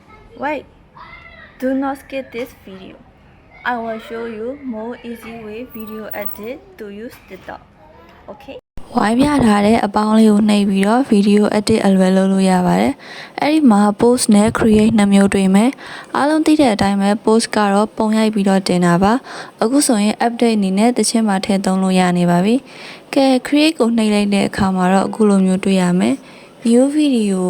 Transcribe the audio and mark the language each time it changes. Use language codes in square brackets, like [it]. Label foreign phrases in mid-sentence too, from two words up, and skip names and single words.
[en] Wait, do not skip this video. I will show you more easy way video edit to use TikTok. Okay? [my] ဝိုင်းပြထားတဲ့အပေါင်းလေးကိုနှိပ်ပြီးတော့ [en] video edit [my] အလွယ်လုပ်လို့ရပါတယ်။အဲ့ဒီမှာ post နဲ့ create နှစ်မျိုးတွေ့မယ်။အားလုံးသိတဲ့အတိုင်းပဲ post ကတော့ပုံရိုက်ပြီးတော့တင်တာ ပါ။အခုဆိုရင် update အနေနဲ့တစ်ချက်မှထည့်သုံးလို့ရနေပါပြီ။ကဲ create ကိုနှိပ်လိုက်တဲ့အခါမှာတော့အခုလိုမျိုးတွေ့ရမယ်။ [en] new video [my] ကို